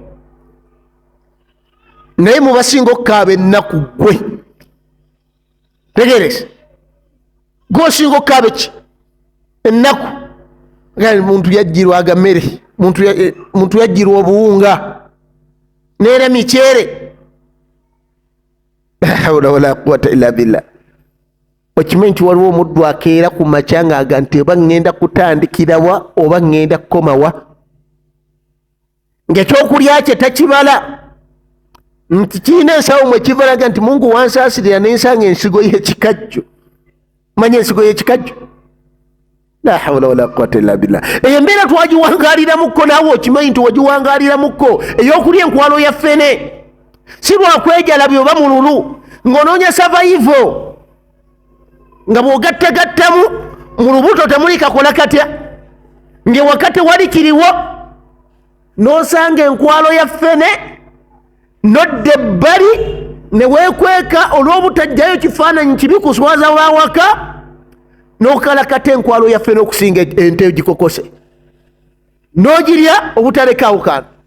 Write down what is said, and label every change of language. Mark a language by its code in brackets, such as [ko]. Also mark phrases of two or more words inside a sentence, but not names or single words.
[lg] naye mubasinga okukaaba ennaku gwe tegereza gwosinga okukaaba eki ennaku muntu yajjirwa agammere muntu yajjirwa obuwunga neera miceere [ar] لا حول ولا قوة إلا بالله [lg] okimanyi nti waliwo omuddu akeera ku makya ng'aga nti oba ŋŋenda kutandikirawa oba ŋŋenda kukomawa ng'ekyokulya kye takibala nti kiina ensawo mwe kivalaga nti mungu wansaasirira n'ensanga ensigo y'ekikajjo manya ensigo y'ekikajjo [ar] لا حول ولا قوة إلا بالله [lg] eyo embeera twagiwangaaliramukko naawe okimanyi nti wagiwangaaliramukko ey'okulya enkwalo ya ffene si lwakwejalabi oba mululu ng'onoonya survival nga bw'ogattagattamu mu lubuto temuli kakola katya ng'ewakati wali kiriwo n'osanga enkwalo ya ffene nodda ebbali ne weekweka olw'obutajjayo kifaananyi kibi kuswaza wawaka n'okalakata enkwalo ya ffene okusinga ente egikokose n'ogirya obutalekaawo kantu